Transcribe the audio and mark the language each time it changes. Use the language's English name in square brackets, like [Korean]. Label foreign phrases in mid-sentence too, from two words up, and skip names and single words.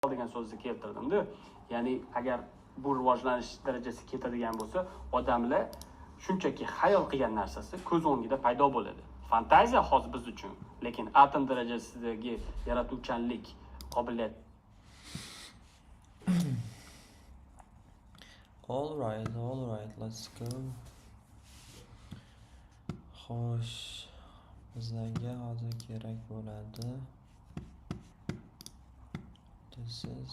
[Uzbek] degan so'zni keltirdimda. Ya'ni agar bu rivojlanish darajasiga ketadigan bo'lsa, odamlar shunchaki xayol qilgan narsasi ko'z o'ngida paydo bo'ladi. Fantaziya hozir biz uchun, lekin atom darajasidagi yaratuvchanlik, qobiliyat. [English] All right, let's go. [Uzbek] Xo'sh, bizlarga hozir kerak bo'ladi. [English] This is